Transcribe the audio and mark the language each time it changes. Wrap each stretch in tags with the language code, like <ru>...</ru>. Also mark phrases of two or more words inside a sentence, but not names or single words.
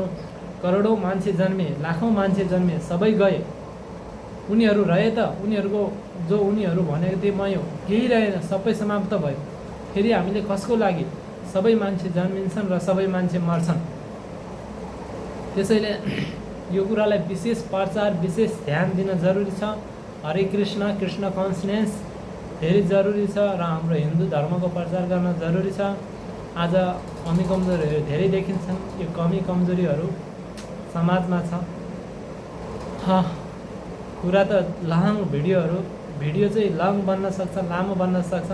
<ne>करोडौँ मान्छे जन्मे, लाखौँ मान्छे जन्मे, सबै गए, उनीहरू रहे त, उनीहरूको जो उनीहरू भनेको थिए मै हो, केही रहेन, सबै समाप्त भयो। फेरि हामीले कसको लागि? सबै मान्छे जन्मिन्छन् र सबै मान्छे मर्छन्। त्यसैले यो कुरालाई विशेष प्रचार, विशेष ध्यान दिन जरुरी छ। हरे कृष्ण, कृष्ण कन्सियसनेस धेरै जरुरी छ र हाम्रो हिन्दू धर्मको प्रचार गर्न जरुरी छ। आज कमी कमजोरीहरू धेरै देखिन्छन्, यो कमी कमजोरीहरू समाजमा छ। कुरा त भिडियो चाहिँ लङ बन्न सक्छ, लामो बन्न सक्छ।</ne>